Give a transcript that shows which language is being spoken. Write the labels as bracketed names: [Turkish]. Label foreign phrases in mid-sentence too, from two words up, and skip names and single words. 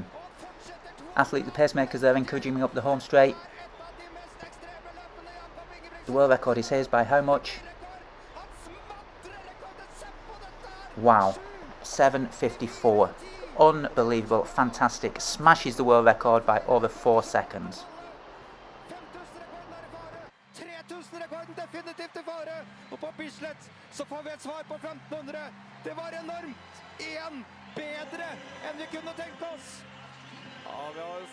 [English] Athlete, the pacemakers there encouraging me up the home straight. The world record is his by how much? Wow, 7:54. Unbelievable, fantastic. Smashes the world record by over 4 seconds. [Norwegian] Definitivt i fare, og på Bislett så får vi et svar på 1500. Det var enormt. Igjen bedre enn vi kunne tenke oss. Ja, vi har